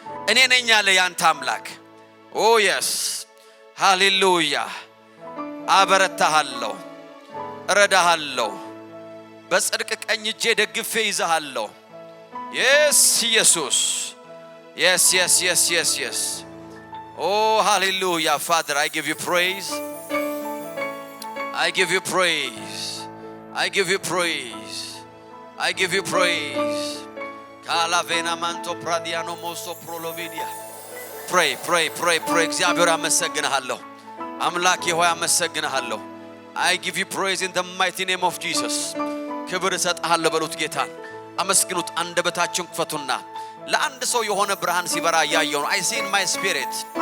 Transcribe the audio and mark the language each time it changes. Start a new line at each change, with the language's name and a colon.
Amharic: እኔ ነኝ ያለ ያንተ አምላክ።
English: Oh yes. Hallelujah.
Amharic: አበረታሃለሁ እረዳሃለሁ በጽድቅ ቀኝ እጄ ደግፌ ይዘሃለሁ። Yes ኢየሱስ Yes yes yes yes yes.
English: Oh hallelujah Father, I give you praise. I give you praise. I give you praise. I give you praise. Kalavena manto pradiano moso prolovidia. Pray pray pray pray.
Amharic: እግዚአብሔር አመሰግናለሁ አምላኬ ሆይ አመሰግናለሁ።
English: I give you praise in the mighty name of Jesus.
Amharic: ክብር እሰጥሃለሁ በሉት ጌታን አመስግኑት። አንደበታችሁን ክፈቱና ለአንድ ሰው የሆነ ብርሃን ሲበራ ያያየው ነው።
English: I see in my spirit.